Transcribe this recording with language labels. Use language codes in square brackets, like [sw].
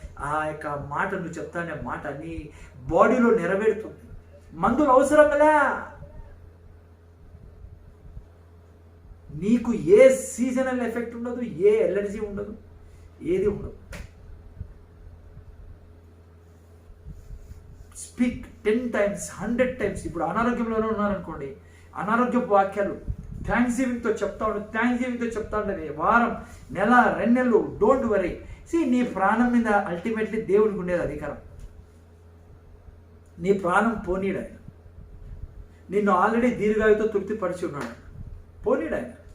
[te] ఆ యొక్క మాట నువ్వు చెప్తానే మాట నీ బాడీలో నెరవేరుతుంది. మందులు అవసరంగా నీకు ఏ సీజనల్ ఎఫెక్ట్ ఉండదు, ఏ ఎలర్జీ ఉండదు, ఏది ఉండదు. [en] Speak 10 times 100 times. [te] ఇప్పుడు అనారోగ్యంలోనే ఉన్నారనుకోండి, అనారోగ్యపు వాక్యాలు థ్యాంక్స్ గివింగ్తో చెప్తా ఉండేది. వారం, నెల, 2 నెలలు. [en] Don't worry. [te] నీ ప్రాణం మీద అల్టిమేట్లీ దేవుడికి ఉండేది అధికారం. నీ ప్రాణం పోనీడు ఆయన. నిన్ను ఆల్రెడీ దీర్ఘాయుతో తృప్తిపరిచి ఉన్నాడు, పోనీడు ఆయన.